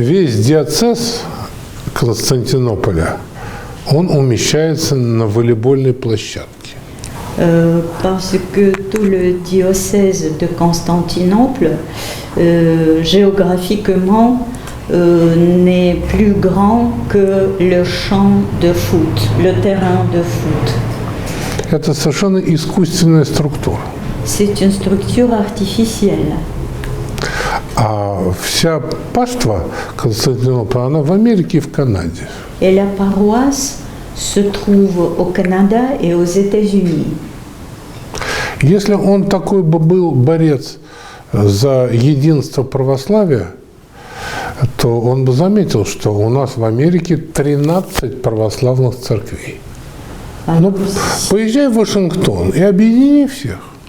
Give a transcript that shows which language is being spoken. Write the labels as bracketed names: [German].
[Russian] весь диоцез Константинополя, он умещается на волейбольной площадке. [French] Parce que tout le diocèse de Constantinople, géographiquement, n'est plus grand que le champ de foot, le terrain de foot. [Russian] Это совершенно искусственная структура. [French] C'est une structure artificielle. [Russian] А вся паства Константинополя, она в Америке и в Канаде. [French] Et la paroisse se trouve au Canada et aux États-Unis. [Russian] Если он такой бы был борец за единство православия, то он бы заметил, что у нас в Америке 13 православных церквей. Ну, поезжай в Вашингтон и объедини всех.